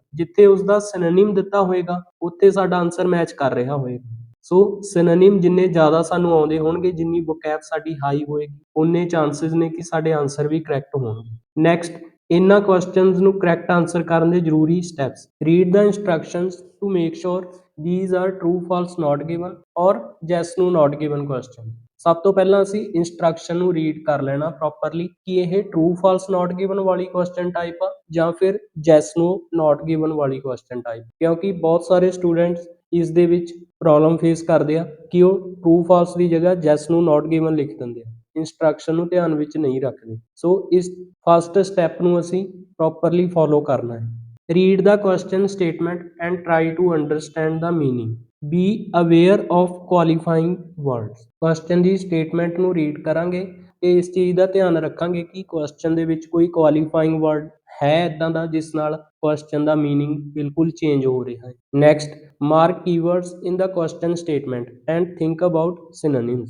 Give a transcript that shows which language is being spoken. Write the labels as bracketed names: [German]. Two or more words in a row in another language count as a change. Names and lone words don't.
[Punjabi] ਜਿੱਥੇ ਉਸਦਾ ਸਿਨੋਨਿਮ ਦਿੱਤਾ ਹੋਏਗਾ ਉੱਥੇ ਸਾਡਾ [English] answer match [Punjabi] ਕਰ ਰਿਹਾ ਹੋਏਗਾ। ਸੋ ਸਿਨੋਨਿਮ ਜਿੰਨੇ ਜ਼ਿਆਦਾ ਸਾਨੂੰ ਆਉਂਦੇ ਹੋਣਗੇ, ਜਿੰਨੀ ਵੋਕੈਬ ਸਾਡੀ ਹਾਈ ਹੋਏਗੀ, ਉਨੇ ਚਾਂਸਿਸ ਨੇ ਕਿ ਸਾਡੇ ਆਨਸਰ ਵੀ ਕਰੈਕਟ ਹੋਣਗੇ। ਨੈਕਸਟ, ਇਹਨਾਂ ਕੁਐਸਚਨਸ ਨੂੰ [English] correct answer [Punjabi] ਕਰਨ ਦੇ ਜ਼ਰੂਰੀ ਸਟੈਪਸ। [English] read the instructions to make sure these are true false not given or yes no not given question। [Punjabi] ਸਭ ਤੋਂ ਪਹਿਲਾਂ ਅਸੀਂ ਇੰਸਟਰਕਸ਼ਨ ਨੂੰ ਰੀਡ ਕਰ ਲੈਣਾ ਪ੍ਰੋਪਰਲੀ ਕਿ ਇਹ [English] true false not given [Punjabi] ਵਾਲੀ [English] question type [Punjabi] ਆ ਜਾਂ ਫਿਰ [English] yes no not given [Punjabi] ਵਾਲੀ [English] question type, [Punjabi] ਕਿਉਂਕਿ ਬਹੁਤ ਸਾਰੇ ਸਟੂਡੈਂਟਸ ਇਸ ਦੇ ਵਿੱਚ [English] problem face [Punjabi] ਕਰਦੇ ਆ ਕਿ ਉਹ [English] true false [Punjabi] ਦੀ ਜਗ੍ਹਾ [English] yes no not given [Punjabi] ਲਿਖ ਦਿੰਦੇ ਆ, ਇੰਸਟਰਕਸ਼ਨ ਨੂੰ ਧਿਆਨ ਵਿੱਚ ਨਹੀਂ ਰੱਖਦੇ। ਸੋ ਇਸ [English] first step [Punjabi] ਨੂੰ ਅਸੀਂ [English] properly follow [Punjabi] ਕਰਨਾ ਹੈ। [English] Read the question statement and try to understand the meaning। Be aware of qualifying words। [Punjabi] ਕੁਐਸਚਨ ਦੀ ਸਟੇਟਮੈਂਟ ਨੂੰ ਰੀਡ ਕਰਾਂਗੇ ਤੇ ਇਸ ਚੀਜ਼ ਦਾ ਧਿਆਨ ਰੱਖਾਂਗੇ ਕਿ ਕੁਐਸਚਨ ਦੇ ਵਿੱਚ ਕੋਈ [English] qualifying word [Punjabi] ਹੈ ਇਦਾਂ ਦਾ ਜਿਸ ਨਾਲ ਕੁਐਸਚਨ ਦਾ ਮੀਨਿੰਗ ਬਿਲਕੁਲ ਚੇਂਜ ਹੋ ਰਿਹਾ ਹੈ। [English] next, mark keywords in the question statement and think about synonyms.